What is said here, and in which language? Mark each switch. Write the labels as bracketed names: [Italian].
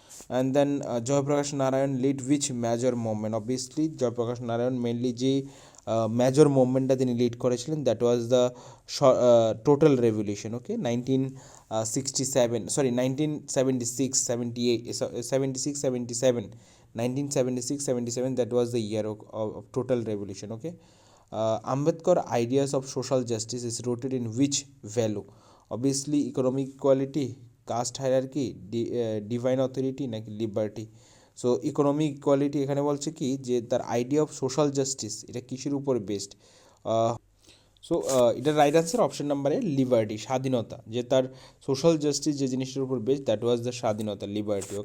[English] And then Jayaprakash Narayan lead which major movement? [Bangla] Obviously Jayaprakash Narayan mainly যে major মুভমেন্টটা তিনি lead করেছিলেন, [English] That was the total revolution. Okay, 1977, that was the year of total revolution. Okay, Ambedkar ideas of social justice is rooted in which value? Obviously economic equality, caste hierarchy, divine authority নাকি liberty? [Bangla] So economic equality এখানে বলছে কি যে তার idea of social justice এটা কিসের উপর based? So এটার রাইট অ্যান্সার অপশন নাম্বারে লিবার্টি, স্বাধীনতা। যে তার সোশ্যাল জাস্টিস যে জিনিসটার উপর বেসড, দ্যাট ওয়াজ দ্য স্বাধীনতা, লিবার্টি।